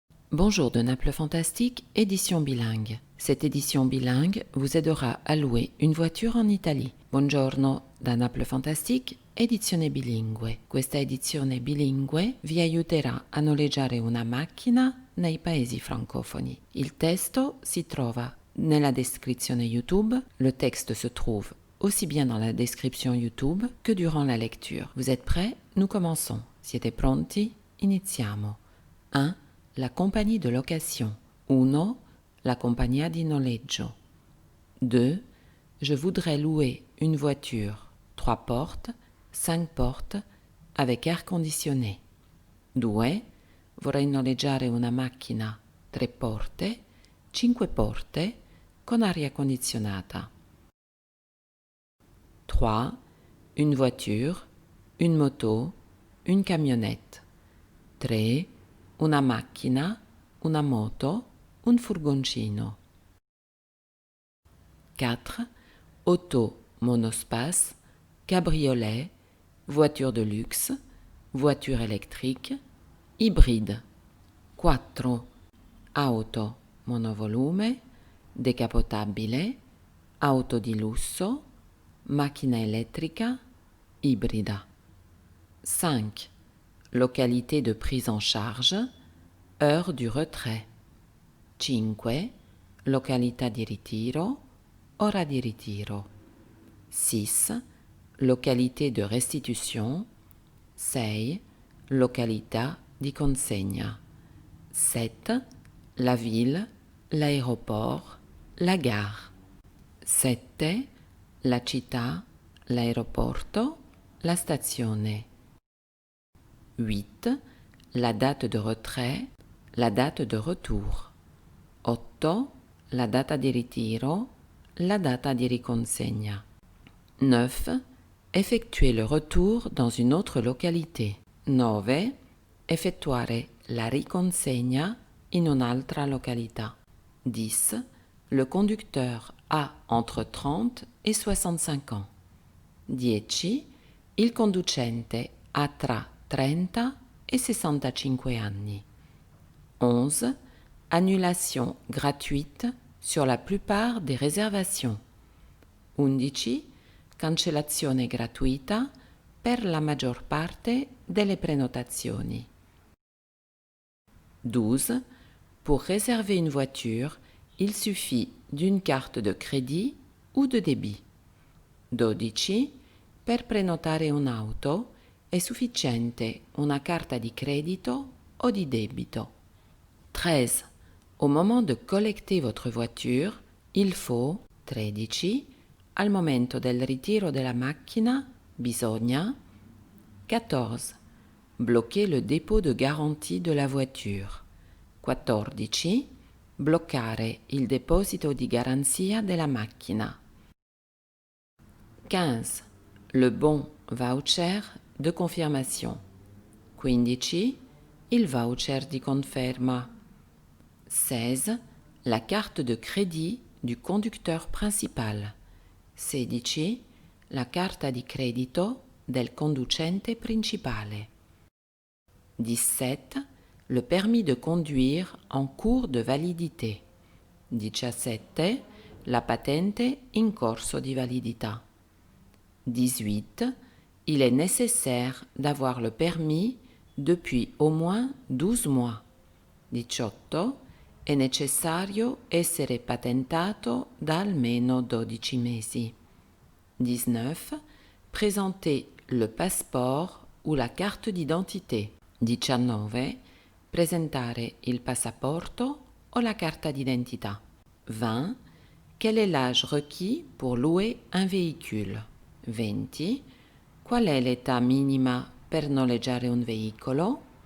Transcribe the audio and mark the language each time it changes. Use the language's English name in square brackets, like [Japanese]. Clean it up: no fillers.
[French] Bonjour de Naples Fantastique, édition bilingue. Cette édition bilingue vous aidera à louer une voiture en Italie. [Italian] Buongiorno da Naples Fantastique, edizione bilingue. Questa edizione bilingue vi aiuterà a noleggiare una macchina nei paesi francofoni. Il testo si trova nella descrizione YouTube. [French] Le texte se trouve aussi bien dans la description YouTube que durant la lecture. Vous êtes prêts? Nous commençons. [Italian] Siete pronti? Iniziamo. [French] 1. La compagnie de location. 1. [Italian] La compagnia di noleggio. 2. [French] Je voudrais louer une voiture 3 portes, 5 portes, avec air conditionné. 2. [Italian] Vorrei noleggiare una macchina 3 porte, 5 porte, con aria condizionata. 3. [French] Une voiture, une moto, une camionnette. 3. [Italian] Una macchina, una moto, un furgoncino. [French] 4. Auto monospace, cabriolet, voiture de luxe, voiture électrique, hybride. 4. [Italian] Auto monovolume, decapotabile, auto di lusso, macchina elettrica, ibrida. 5. [French] Localité de prise en charge, heure du retrait. 5. [Italian] Località di ritiro, ora di ritiro. 6. [French] Localité de restitution. 6. [Italian] Località di consegna. 7. [French] La ville, l'aéroport, la gare. 7. [Italian] La città, l'aeroporto, la stazione. 8. [French] La date de retrait, la date de retour. 8. [Italian] La data di ritiro, la data di riconsegna. 9. [French] Effectuer le retour dans une autre localité. 9. [Italian] Effettuare la riconsegna in un'altra località. 10. [French] Le conducteur a entre 30 et 65 ans. 10. [Italian] Il conducente ha tra 30 et 65 anni. 11. [French] Annulation gratuite sur la plupart des réservations. 11. [Italian] Cancellazione gratuita per la maggior parte delle prenotazioni. 12. [French] Pour réserver une voiture, il suffit d'une carte de crédit ou de débit. 12. [Italian] Per prenotare un'auto è sufficiente una carta di credito o di debito. 13. [French] Au moment de collecter votre voiture, il faut 13. [Italian] Al momento del ritiro della macchina, bisogna 14. [French] Bloquer le dépôt de garantie de la voiture. 14. [Italian] Bloccare il deposito di garanzia della macchina. [French] 15. Le bon voucher de confirmation. 15. [Italian] Il voucher di conferma. 16. [French] La carte de crédit du conducteur principal. 16. [Italian] La carta di credito del conducente principale. 17. [French] Le permis de conduire en cours de validité. 17. [Italian] La patente in corso di validità. 18. [French] Il est nécessaire d'avoir le permis depuis au moins 12 mois. 18. [Italian] È necessario essere patentato da almeno 12 mesi. 19. [French] Présenter le passeport ou la carte d'identité. 19. [Italian] Presentare il passaporto o la carta d'identità. 20. [French] Quel est l'âge requis pour louer un véhicule? 20. [Italian] Qual è l'età minima per noleggiare un veicolo?